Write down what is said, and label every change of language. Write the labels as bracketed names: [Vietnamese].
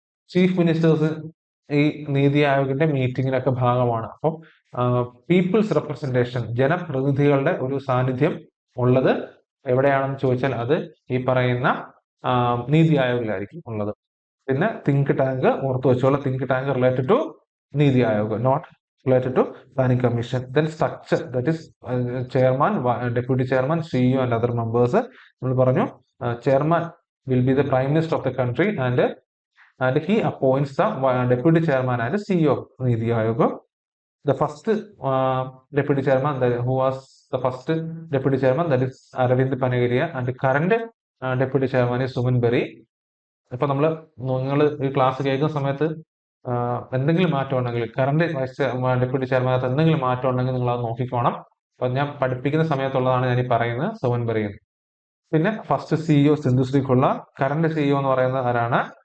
[Malayalam] Chief ministers ഈ നീതി ആയോഗിന്റെ മീറ്റിംഗിലൊക്കെ ഭാഗമാണ്. അപ്പം പീപ്പിൾസ് റെപ്രസെന്റേഷൻ, ജനപ്രതിനിധികളുടെ ഒരു സാന്നിധ്യം ഉള്ളത് എവിടെയാണെന്ന് ചോദിച്ചാൽ അത് ഈ പറയുന്ന നീതി ആയോഗിലായിരിക്കും ഉള്ളത്. പിന്നെ [English] Think tank ഓർത്തു വെച്ചോളാം, think tank related to Niti Aayog, not related to planning commission. Then structure, that is chairman, deputy chairman, CEO and other members. [Malayalam] നമ്മൾ പറഞ്ഞു [English] chairman will be the prime minister of the country and he appoints the deputy chairman and CEO of Niti Aayog. The first deputy chairman, who was the first deputy chairman, that is Aravind Panagiria, and the current deputy chairman is Suman Berry. [Malayalam] ഇപ്പൊ നിങ്ങൾ ഈ class കേൾക്കുന്ന സമയത്ത് എന്തെങ്കിലും മാറ്റം ഉണ്ടെങ്കിൽ current vice deputy ചെയർമാനകത്ത് എന്തെങ്കിലും മാറ്റം ഉണ്ടെങ്കിൽ നിങ്ങൾ അത് നോക്കിക്കോണം. അപ്പൊ ഞാൻ പഠിപ്പിക്കുന്ന സമയത്തുള്ളതാണ് ഞാൻ ഈ പറയുന്നത്, സോമൻ പറയുന്നത്. പിന്നെ ഫസ്റ്റ് സിഇഒ സിന്ധുശ്രീ കൊള്ള, കറണ്ട് സിഇഒ എന്ന് പറയുന്നത് ആരാണ്?